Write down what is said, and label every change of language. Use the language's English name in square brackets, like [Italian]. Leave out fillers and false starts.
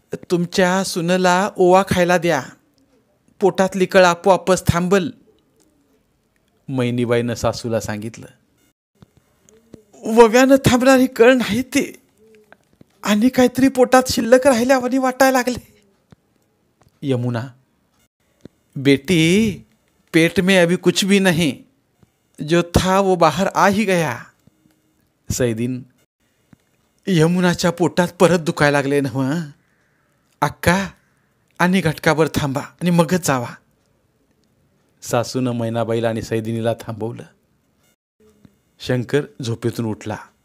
[Marathi] तुमच्या सुनेला ओवा खायला द्या. पोटातली कळ आपोआपच थांबल. मैनीबाईनं सासूला सांगितलं. वव्यानं थांबणारी कळ नाही ती. आणि काहीतरी पोटात शिल्लक राहिल्यावानी वाटायला लागले. यमुना. [Hindi] बेटी, पेट में अभी कुछ भी नहीं. जो था वो बाहर आ ही गया. सैदीन. [Marathi] यमुनाच्या पोटात परत दुखायला लागले नव्ह. अक्का, आणि घटकाभर थांबा आणि मगच जावा. सासूनं मैनाबाईला आणि सैदिनीला थांबवलं. शंकर झोपेतून उठला.